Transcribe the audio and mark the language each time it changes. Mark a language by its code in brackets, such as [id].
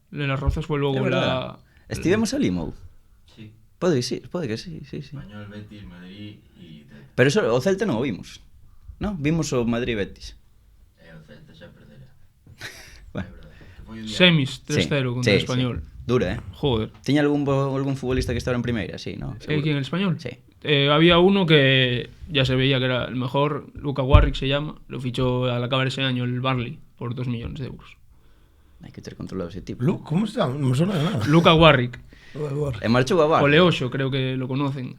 [es] En Las Rozas fue luego la... [gl] Estivemos ali, Mou? [es] Sí. [gl] Pode que sí. Español, Betis, Madrid e Celta. Pero eso, o Celta non o vimos, non? Vimos o Madrid-Betis. E o Celta xa perderá. [es] Bueno. [gl] É verdade. Que foi un día... [es] Semis 3-0 contra el Español. Dura, Joder. [gl] Tiña algún futbolista que estaba en primeira? [es] Sí, ¿no? ¿Aquí en el Español? Sí. Había uno que ya se veía que era el mejor, Luka Warrick se llama, lo fichó al acabar ese año el Burnley por 2 millones de euros. [gl] Hai que ter controlado ese tipo. [es] ¿Cómo se llama? No me suena de nada. Luka Warrick. [gl] E marchou a Bar. [es] Coleoso, creo que lo conocen.